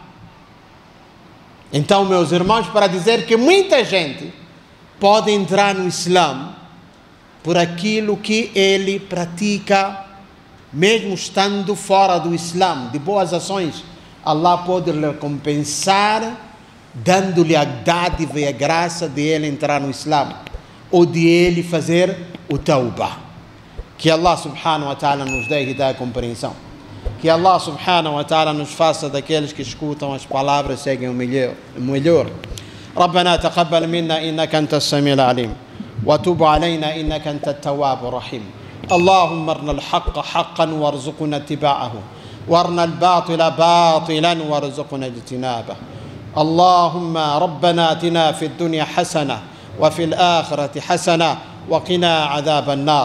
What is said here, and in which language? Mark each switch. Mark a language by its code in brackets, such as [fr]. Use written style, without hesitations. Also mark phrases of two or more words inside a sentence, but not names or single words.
[pt] Então, meus irmãos, para dizer que muita gente pode entrar no Islã por aquilo que ele pratica, mesmo estando fora do Islã, de boas ações, Allah pode lhe recompensar, dando-lhe a dádiva e a graça de ele entrar no Islã, ou de ele fazer o tawbah. Que Allah [ar] سبحانه وتعالى [pt] nos dê e dê a compreensão. Que Allah [ar] سبحانه وتعالى [pt] nos faça daqueles que escutam as palavras e seguem o melhor. [ar] ربنا تقبل منا إنك أنت السميع العليم وتب علينا إنك أنت التواب الرحيم. اللهم ارنا الحق حقا وارزقنا اتباعه وارنا الباطل باطلا وارزقنا اجتنابه. اللهم ربنا آتنا في الدنيا حسنة وفي الآخرة حسنة وقنا عذاب النار.